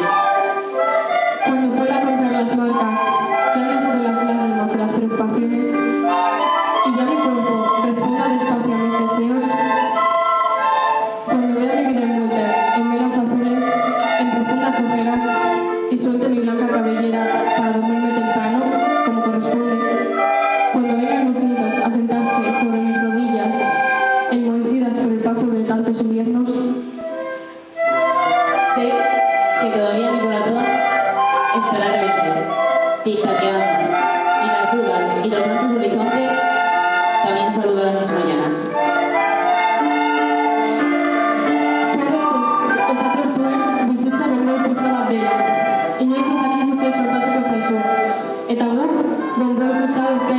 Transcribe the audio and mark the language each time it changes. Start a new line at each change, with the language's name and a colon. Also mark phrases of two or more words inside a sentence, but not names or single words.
Spanish: Cuando pueda contar las marcas que han dejado las lágrimas y las preocupaciones, y ya mi cuerpo responda despacio a mis deseos, cuando vea mi vida envuelta en velas azules, en profundas ojeras, y suelte mi blanca cabellera para dormirme temprano, como corresponde, cuando vengan los niños a sentarse sobre mis rodillas, enmohecidas por el paso de tantos inviernos, Sé que todavía mi corazón estará rebelde, tic-taqueando, y las dudas y los anchos horizontes también saludarán mis mañanas.
Basque: Zuek esaten zuen bizitza bonboi kutxa bat dela. Inoiz ez dakizu ze sortatuko zaizu. Eta guk bonboi kutxa